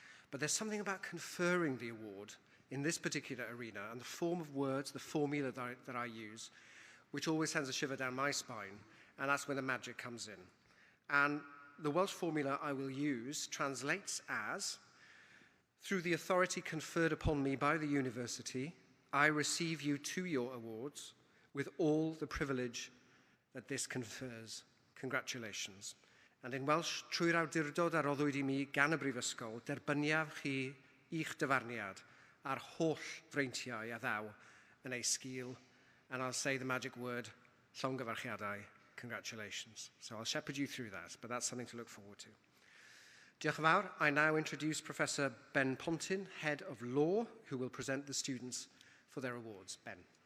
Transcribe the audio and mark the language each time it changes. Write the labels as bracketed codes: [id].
[en] But there's something about conferring the award in this particular arena and the form of words, the formula that I use, which always sends a shiver down my spine, and that's when the magic comes in. And the Welsh formula I will use translates as, through the authority conferred upon me by the university, I receive you to your awards with all the privilege that this confers. Congratulations. And in Welsh, [cy] trwy'r awdurdod a roddwyd I mi gan y Brifysgol, derbyniaf chi i'ch dyfarniad a'r holl freintiau a ddaw yn ei sgil. [en] And I'll say the magic word, [cy] llongyfarchiadau, [en] congratulations. So I'll shepherd you through that, but that's something to look forward to. [cy] Diolch yn fawr. [en] I now introduce Professor Ben Pontin, Head of Law, who will present the students for their awards. Ben.